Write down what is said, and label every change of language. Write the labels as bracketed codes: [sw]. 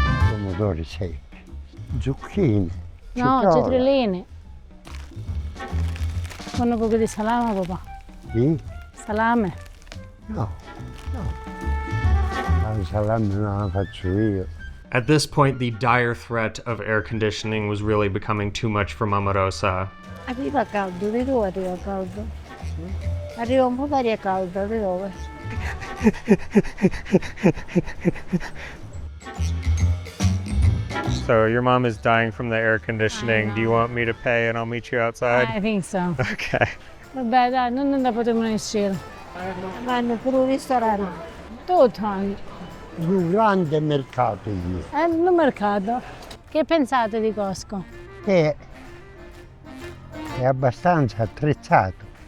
[it] Pomodori secchi. Zucchine. No, cipolla. cetriolini. Con un poco di salame, papà. Sì? Salame. No. La salame non la faccio io. [en] At this point, the dire threat of air conditioning was really becoming too much for Mama Rosa. [it] Arriva caldo, di dove arriva caldo? Arriva un po' d'aria calda, di dove? [en] So your mom is dying from the air conditioning. Do you want me to pay and I'll meet you outside? I think so. Okay. [it] Vabbè, dai, non ne potremo uscire. Vanno pure un ristorante. Tutto hanno. Un grande mercato lì, È il mercato. Che pensate di Costco? che è abbastanza attrezzato.